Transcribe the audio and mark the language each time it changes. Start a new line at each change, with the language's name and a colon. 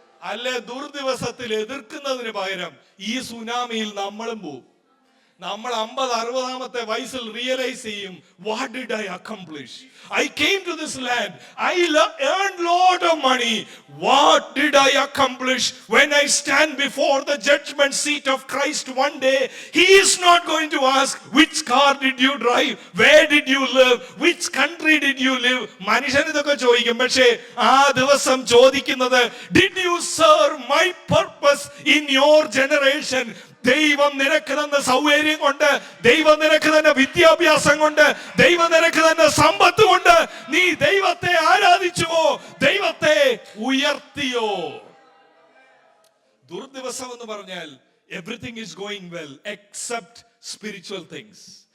Malayalam: അല്ലെ ദുർദിവസത്തിൽ എതിർക്കുന്നതിന് പകരം ഈ സുനാമിയിൽ നമ്മളും പോവും. നമ്മൾ 50-60 വയസ്സിൽ റിയലൈസ് ചെയ്യും,
English: What did I accomplish? I came to this land, I earned lot of money. What did I accomplish? When I stand before the judgment seat of Christ one day, he is not going to ask which car did you drive, where did you live, which country did you live.
Malayalam: മനുഷ്യൻ ഇതൊക്കെ ചോദിക്കും, പക്ഷേ ആ ദിവസം ചോദിക്കുന്നത്,
English: did you serve my purpose in your generation?
Malayalam: ദൈവം നിനക്ക് തന്ന സൗകര്യം കൊണ്ട്, ദൈവം നിനക്ക് തന്നെ വിദ്യാഭ്യാസം കൊണ്ട്, ദൈവം നിനക്ക് തന്നെ സമ്പത്ത് കൊണ്ട് നീ ദൈവത്തെ ആരാധിച്ചുവോ? ദൈവത്തെ ഉയർത്തിയോ? ദുർദിവസം എന്ന് പറഞ്ഞാൽ
English: Everything is going well except spiritual things.